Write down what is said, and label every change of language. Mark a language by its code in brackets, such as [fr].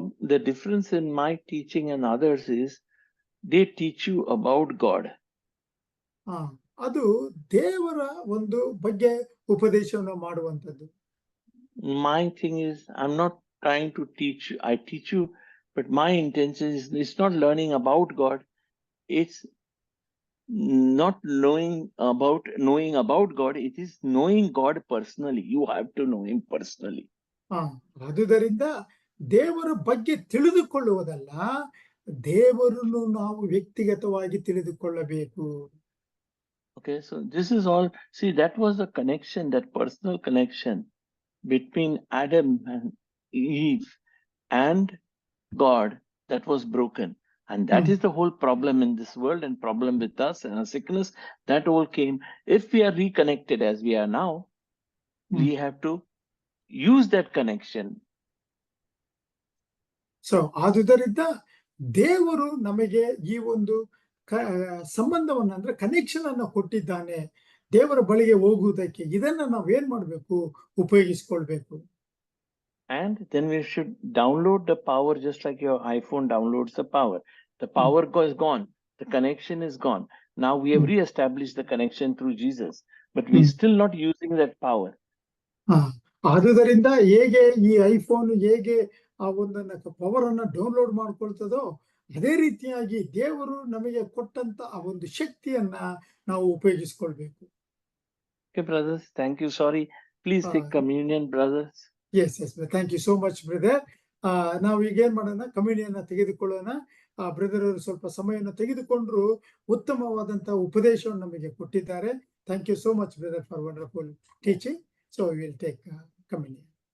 [en] The difference in my teaching and others is they teach you about God. [kn] ಅದು ದೇವರ ಒಂದು ಬಗ್ಗೆ ಉಪದೇಶವನ್ನು ಮಾಡುವಂತದ್ದು. [en] My thing is, I'm not trying to teach you. I teach you, but my intention is it's not learning about God. It's not knowing about God. It is knowing God personally. You have to know him personally. [kn] ಆದುದರಿಂದ ದೇವರ ಬಗ್ಗೆ ತಿಳಿದುಕೊಳ್ಳುವುದಲ್ಲ, ದೇವರನ್ನು ನಾವು ವ್ಯಕ್ತಿಗತವಾಗಿ ತಿಳಿದುಕೊಳ್ಳಬೇಕು. [en] Okay, so this is all. See, that was the connection, that personal connection between Adam and Eve and God that was broken. And that is the whole problem in this world and problem with us and our sickness. That all came. If we are reconnected as we are now, we have to use that connection. [kn] So, ಆದುದರಿಂದ ದೇವರು ನಮಗೆ ಈ ಒಂದು ಸಂಬಂಧವನ್ನು ಅಂದ್ರೆ connection ಅನ್ನು ಕೊಟ್ಟಿದ್ದಾನೆ ದೇವರ ಬಳಿಗೆ ಹೋಗುವುದಕ್ಕೆ. ಇದನ್ನ ನಾವೇನ್ ಮಾಡಬೇಕು? ಉಪಯೋಗಿಸಿಕೊಳ್ಬೇಕು. [en] And then we should download the power just like your iPhone downloads the power. The power is gone. The connection is gone. Now we have re-established the connection through Jesus, but we're still not using that power. [kn] ಆದುದರಿಂದ ಹೇಗೆ ಈ iPhone ಹೇಗೆ ಆ ಒಂದು power ಅನ್ನ download ಮಾಡ್ಕೊಳ್ತದೋ ಅದೇ ರೀತಿಯಾಗಿ ದೇವರು ನಮಗೆ ಕೊಟ್ಟಂತ ಆ ಒಂದು ಶಕ್ತಿಯನ್ನ ನಾವು ಉಪಯೋಗಿಸ್ಕೊಳ್ಬೇಕು. [en] Okay, brothers, thank you. Sorry. Please take communion, brothers. Yes yes thank you so much brother. [kn] ನಾವು ಈಗ ಏನ್ ಮಾಡೋಣ, ಕಮ್ಯುನಿಯನ್ನ ತೆಗೆದುಕೊಳ್ಳೋಣ. ಬ್ರದರ್ ಅವರು ಸ್ವಲ್ಪ ಸಮಯವನ್ನು ತೆಗೆದುಕೊಂಡ್ರು ಉತ್ತಮವಾದಂತಹ ಉಪದೇಶವನ್ನು ನಮಗೆ ಕೊಟ್ಟಿದ್ದಾರೆ. [en] Thank you so much brother for wonderful teaching. So we will take communion.